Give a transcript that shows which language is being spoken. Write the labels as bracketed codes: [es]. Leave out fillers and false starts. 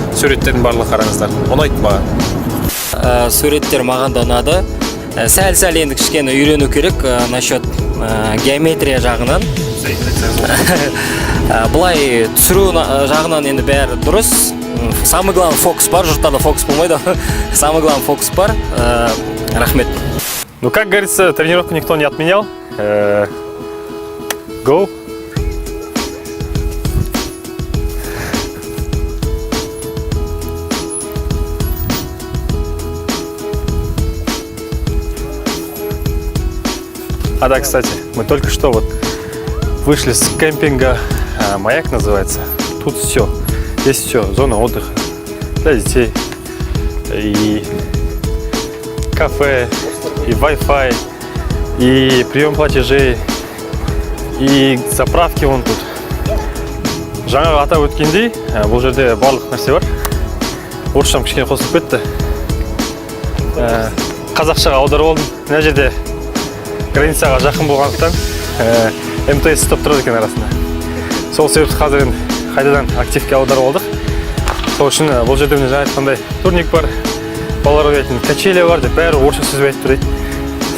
[kk] Суреттердің барлығы қараңыздар. Ұнайды маған. Суреттер маған да ұнады. Сәл енді кішкене үйрену керек насчет геометрия жағынан. Бұлай түсіру жағынан енді бәрі дұрыс. [ru] Самый главный [kk] фокус бар, жұрттарда фокус болмайды. [ru] Самый главный фокус бар. [kk] Рахмет. [ru] Ну, как говорится, тренировку никто не отменял. [en] Go! [ru] А да, кстати, мы только что вот вышли с кемпинга, Маяк называется. Тут все, здесь все, зона отдыха для детей, и кафе, и Wi-Fi, и прием платежей, и заправки вон тут. [kk] Жаңа атап өткендей, бұл жерде барлық нәрсе бар. Орысшам кішкене қосылып кетті. Қазақшаға аударып алдым. Мына жерде границаға жақын болғандықтан МТС стоп тұрады екен арасында. Сол себепті қазір қайтадан активке аударып алдық. Сол үшін бұл жерде жаңа айтқандай турник бар, балалар ойнайтын качеля бар деп бәрі орысша сөз айтып тұр дейді.